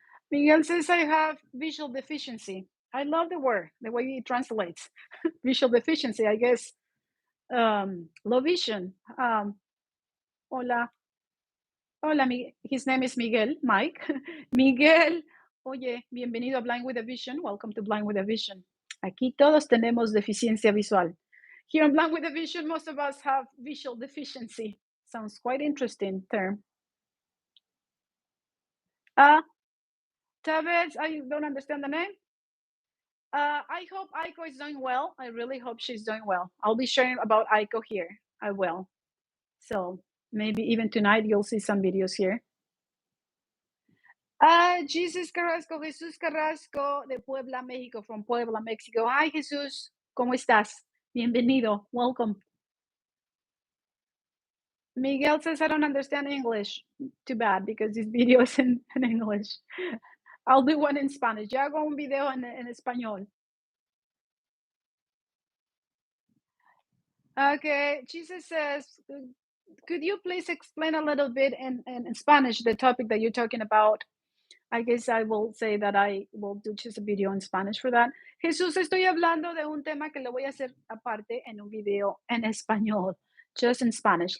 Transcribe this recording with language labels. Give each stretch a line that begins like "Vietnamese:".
English: Miguel says I have visual deficiency. I love the word, the way it translates. Visual deficiency, I guess. Low vision. Hola.
Spanish: Hola,
English: his name is
Spanish: Miguel, Mike. Miguel, oye, bienvenido a Blind with a Vision.
English: Welcome to Blind with a Vision.
Spanish: Aquí todos tenemos deficiencia visual.
English: Here on Blind with a Vision, most of us have visual deficiency. Sounds quite interesting term. Tavez, I don't understand the name. I hope Aiko is doing well. I really hope she's doing well. I'll be sharing about Aiko here. I will. So maybe even tonight you'll see some videos here. Jesus Carrasco, Jesús Carrasco de Puebla, México, from Puebla, Mexico. Hi, Jesús.
Spanish: ¿Cómo estás? Bienvenido.
English: Welcome. Miguel says, I don't understand English. Too bad, because this video is in English. I'll do one in Spanish.
Spanish: Yo hago un video en español.
English: Okay, Jesus says, could you please explain a little bit in Spanish the topic that you're talking about? I guess I will say that I will do just a video in Spanish for that.
Spanish: Jesús, estoy hablando de un tema que le voy a hacer aparte en un video en español,
English: just in Spanish.